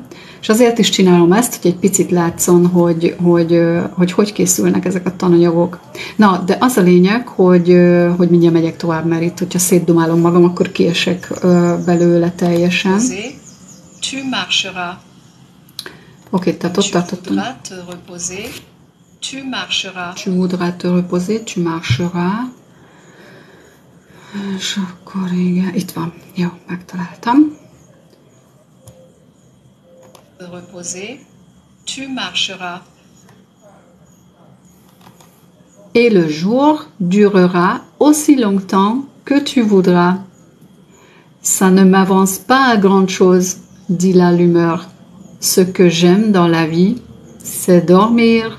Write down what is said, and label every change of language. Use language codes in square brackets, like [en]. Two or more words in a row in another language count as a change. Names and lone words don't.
[hu] És azért is csinálom ezt, hogy egy picit látszon, hogy készülnek ezek a tananyagok. Na, de az a lényeg, hogy mindjárt megyek tovább, mert itt, hogyha szétdumálom magam, akkor kiesek belőle teljesen. [fr] Tu marcheras. [hu] Oké, tehát ott tartottam. [fr] Tu voudras te reposer. Tu marcheras. Tu voudras te reposer, tu marcheras. [hu] És akkor igen, itt van. Jó, megtaláltam. [fr] Te reposer. Tu marcheras. Et le jour durera aussi longtemps que tu voudras. Ça ne m'avance pas à grande chose, dit l'allumeur. Ce que j'aime dans la vie, c'est dormir.